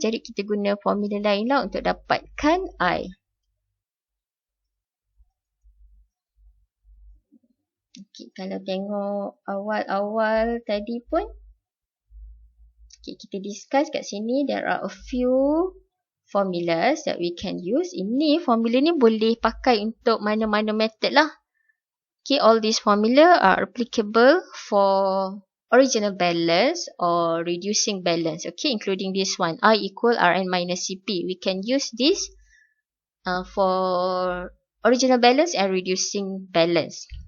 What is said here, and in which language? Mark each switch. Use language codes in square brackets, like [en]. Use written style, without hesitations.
[ms] Jadi kita guna formula lain lah untuk dapatkan I. Okay, kalau tengok awal-awal tadi pun, okay, kita discuss kat sini, [en] there are a few formulas that we can use. [ms] Ini formula ni boleh pakai untuk mana-mana method lah. [en] Okay, all these formula are applicable for original balance or reducing balance. Okay, including this one, I equal Rn minus Cp. We can use this for original balance and reducing balance.